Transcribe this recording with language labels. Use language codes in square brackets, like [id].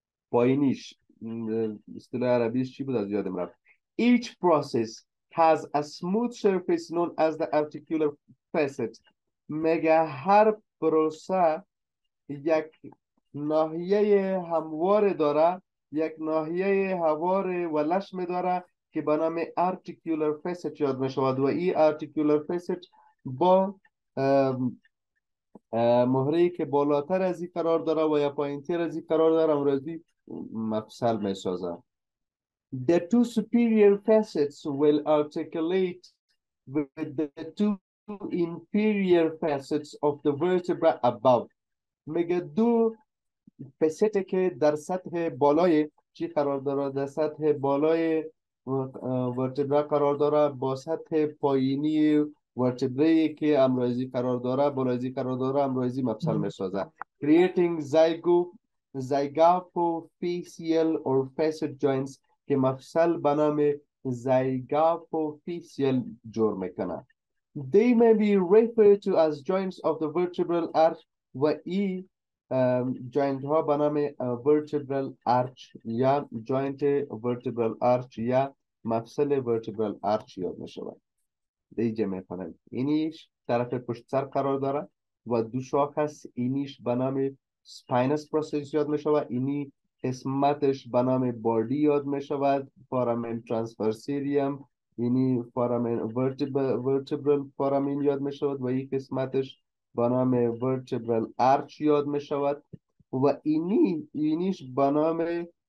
[fa] پایینیش اصطلاح عربیش چی بود از یادم رفت. [en] Each process has a smooth surface known as the articular facet. [fa] مگه هر پروسه یک ناحیه هموار داره، یک ناحیه هموار و لشم داره که به نام articular facet یاد می شود و این articular facet با مهره‌ای که بالاتر از این قرار داره و یا پایینتر از این قرار داره امروزی مفصل می سازه. [en] The two superior facets will articulate with the two inferior facets of the vertebra above. [fa] میگه دو فسته که در سطح بالای چی قرار داره؟ در سطح بالای ورتبرا قرار داره با سطح پایینی ورتبرایی که امرازی قرار داره بالایزی قرار داره امرازی مفصل میسازه. [en] Creating zygapophyseal or facet joints [fa] که مفصل به نام zygapophyseal جور میکنه. [en] They may be referred to as joints of the vertebral arch [fa] و ای جوینت ها به نام vertebral arch یا joint vertebral arch یا مفصل vertebral arch یاد می شود. دیگه می کنم اینیش طرف پشت سر قرار داره و دو شاخ هست. اینیش به نام spinous process یاد می شود. اینی قسمتش به نام بادی یاد می شود. foramen transversarium اینی foramen vertebral foramen یاد می شود و این قسمتش به نام vertebral arch یاد می شود و اینیش به نام